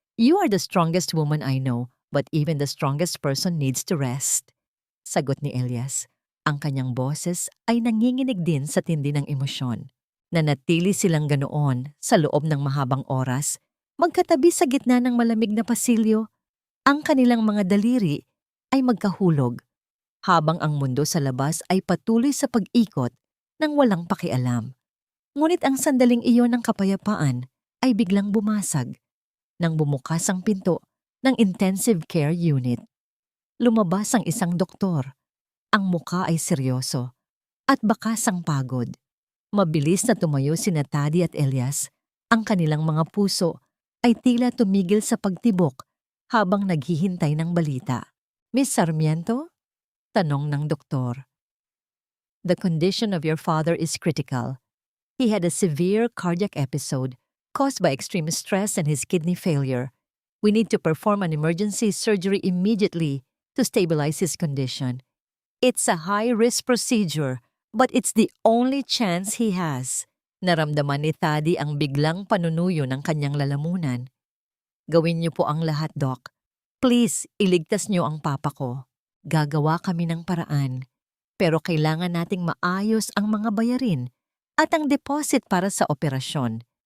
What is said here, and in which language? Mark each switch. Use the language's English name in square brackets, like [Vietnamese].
[English] You are the strongest woman I know, but even the strongest person needs to rest." [Filipino] Sagot ni Elias. Ang kanyang boses ay nanginginig din sa tindi ng emosyon. Nanatili silang ganoon sa loob ng mahabang oras, magkatabi sa gitna ng malamig na pasilyo. Ang kanilang mga daliri ay magkahulog, habang ang mundo sa labas ay patuloy sa pag-ikot ng walang pakialam. Ngunit ang sandaling iyon ng kapayapaan ay biglang bumasag nang bumukas ang pinto ng intensive care unit. Lumabas ang isang doktor. Ang muka ay seryoso at bakas ang pagod. Mabilis na tumayo sina Thady at Elias. Ang kanilang mga puso ay tila tumigil sa pagtibok habang naghihintay ng balita. "Miss Sarmiento?" tanong ng doktor. [English] "The condition of your father is critical. He had a severe cardiac episode caused by extreme stress and his kidney failure. We need to perform an emergency surgery immediately to stabilize his condition. It's a high-risk procedure, but it's the only chance he has." [Filipino] Naramdaman ni Thady ang biglang panunuyo ng kanyang lalamunan. "Gawin niyo po ang lahat, Doc. Please, iligtas niyo ang papa ko. Gagawa kami ng paraan. Pero kailangan nating maayos ang mga bayarin at ang deposit para sa operasyon."